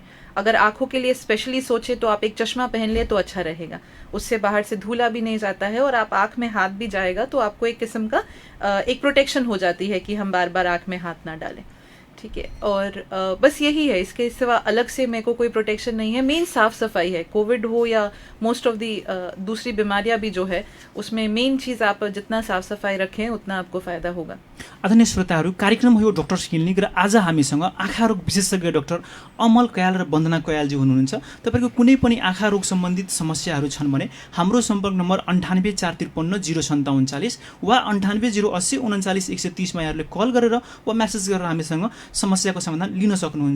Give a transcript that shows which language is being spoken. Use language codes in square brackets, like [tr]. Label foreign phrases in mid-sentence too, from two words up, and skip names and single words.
[hi] अगर आँखों के लिए स्पेशली सोचे तो आप एक चश्मा पहन ले तो अच्छा रहेगा, उससे बाहर से धूला भी नहीं जाता है और आप आँख में हाथ भी जाएगा तो आपको एक किस्म का एक प्रोटेक्शन हो जाती है कि हम बार बार आँख में हाथ ना डालें। ठीक है, और बस यही है, इसके सिवा अलग से मेरे को कोई प्रोटेक्शन नहीं है। मेन साफ सफाई है, कोविड हो या [en] most of the [hi] दूसरी बीमारियां भी जो है उसमें मेन चीज़ आप जितना साफ सफाई रखें उतना आपको फ़ायदा होगा। [ne] आदरणीय श्रोताहरू, कार्यक्रम हो डक्टर्स क्लिनिक र आज हामीसँग आँखा रोग विशेषज्ञ डाक्टर अमल कयाल र वन्दना कयालजी हुनुहुन्छ। तपाईँको कुनै पनि आँखा रोग सम्बन्धित समस्याहरू छन् भने हाम्रो सम्पर्क नम्बर 9843505739 वा 9808099130 मा यहाँहरूले कल गरेर वा म्यासेज गरेर हामीसँग समस्याको समाधान लिन सक्नुहुन्छ।